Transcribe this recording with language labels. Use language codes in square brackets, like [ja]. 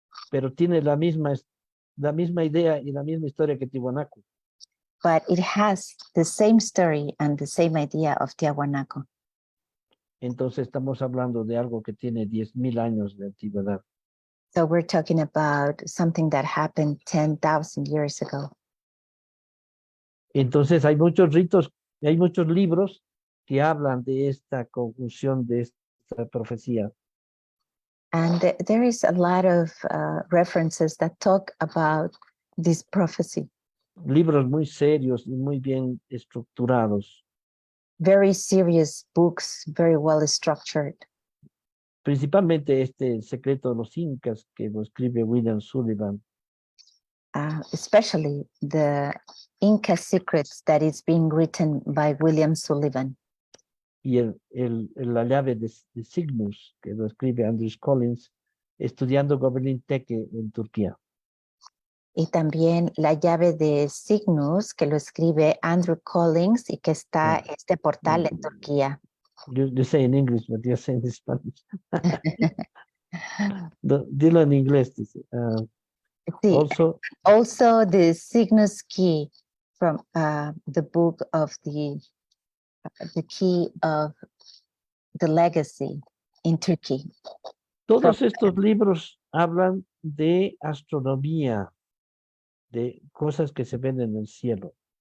[es] Pero tiene la misma idea y la misma historia que Tiwanaku. [en] But it has the same story and the same idea of Tiahuanaco. [es] Entonces estamos hablando de algo que tiene 10,000 años de antigüedad. [en] So we're talking about something that happened 10,000 years ago. [es] Entonces hay muchos ritos, hay muchos libros que hablan de esta conjunción, de esta profecía. [en] And there is a lot of references that talk about this prophecy. [es] Libros muy serios y muy bien estructurados. [en] Very serious books, very well structured. [es] Principalmente El secreto de los incas, que lo escribe William Sullivan. [en] Especially the Inca Secrets that is being written by William Sullivan. [es] Y la llave de Cygnus, que lo escribe Andrews Collins, estudiando Göbekli Tepe en Turquía. Y también la llave de Cygnus, que lo escribe Andrew Collins y que está este portal en Turquía. [en] You say in English, but you say in Spanish. [es] Dilo en inglés. Sí. [en] Also, the Cygnus key from the book of the key of the legacy in Turkey. [es] todos estos libros hablan de astronomía, de cosas que se ven en el cielo.